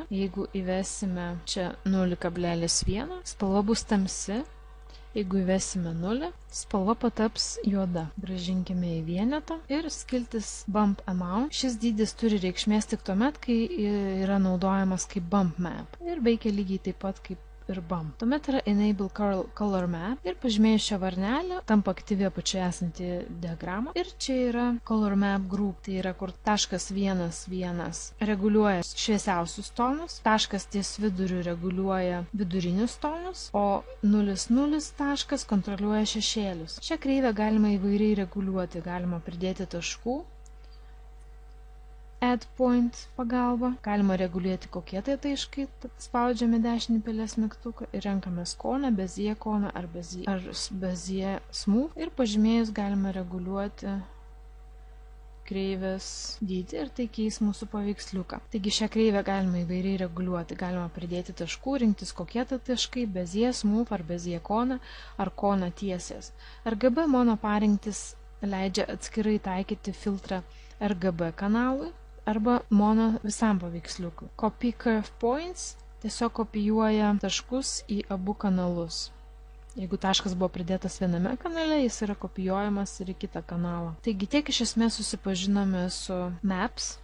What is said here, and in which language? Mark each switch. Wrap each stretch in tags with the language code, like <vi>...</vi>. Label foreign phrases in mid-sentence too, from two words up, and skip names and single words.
<lt>Jeigu įvesime čia 0,1, spalva bus tamsi. Jeigu įvesime 0, spalva pataps juoda. Grąžinkime į vienetą ir skiltis</lt> <en>bump amount.</en> <lt>Šis dydis turi reikšmės tik tuomet, kai yra naudojamas kaip</lt> <en>bump map</en> <lt>ir veikia lygiai taip pat kaip ir bump. Tuomet yra</lt> <en>enable color map</en> <lt>ir pažymėjus šią varnelę tampa aktyvi apačioje esanti diagrama ir čia yra</lt> <en>color map group,</en> <lt>tai yra kur taškas 1,1 reguliuoja šviesiausius tonus, taškas ties viduriu reguliuoja vidurinius tonus, o 0,0 taškas kontroliuoja šešėlius. Šią kreivę galima įvairiai reguliuoti, galima pridėti taškų</lt> <en>add point</en> <lt>pagalba. Galima reguliuoti, kokie tai taškai. Spaudžiame dešinį pelės mygtuką ir renkame koną, bezier koną ar</lt> <en>bezier smooth.</en> <lt>Ir pažymėjus galime reguliuoti kreivės dydį ir tai keis mūsų paveiksliuką. Taigi šią kreivę galima įvairiai reguliuoti. Galima pridėti taškų, rinktis kokie tai taškai,</lt> <en>bezier smooth</en> <lt>ar bezier koną ar koną tiesės. RGB mono parinktis leidžia atskirai taikyti filtrą RGB kanalui arba mono visam paveiksliukui.</lt> <en>Copy curve points</en> <lt>tiesiog kopijuoja taškus į abu kanalus. Jeigu taškas buvo pridėtas viename kanale, jis yra kopijuojamas ir į kitą kanalą. Taigi tiek iš esmės susipažinome su maps.</lt>